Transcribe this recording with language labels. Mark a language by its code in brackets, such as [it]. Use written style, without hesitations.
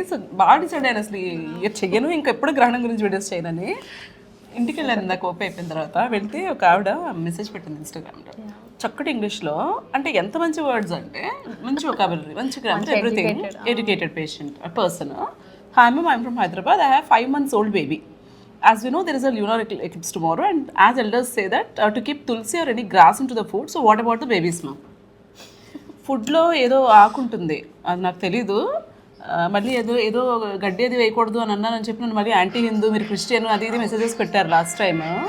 [te] So బాగా decide అయ్యాను అసలు ఇయర్ చెయ్యను, ఇంకా ఎప్పుడు గ్రహణం గురించి వీడియోస్ చేయనని. ఇంటికి వెళ్ళాను ఇందాక ఓపెన్ అయిపోయిన తర్వాత. వెళ్తే ఒక ఆవిడ మెసేజ్ పెట్టింది ఇన్స్టాగ్రామ్లో, చక్కటి ఇంగ్లీష్లో. అంటే ఎంత మంచి వర్డ్స్ అంటే మంచి వొకాబులరీ, మంచి grammar, everything. [en] Educated patient person. Hi ma'am, I'm from Hyderabad. I have 5 months old baby. As we know, there is a lunar eclipse tomorrow, and as elders say that to keep tulsi or any grass into the food. So what about the babies, ma'am? [te] ఫుడ్లో ఏదో ఆకుంటుంది, అది నాకు తెలీదు. మళ్ళీ ఏదో ఏదో గడ్డి అది వేయకూడదు అని అన్నానని చెప్పి నన్ను మళ్ళీ యాంటీ హిందూ, మీరు క్రిస్టియన్, అది ఇది మెసేజెస్ పెట్టారు లాస్ట్ టైం.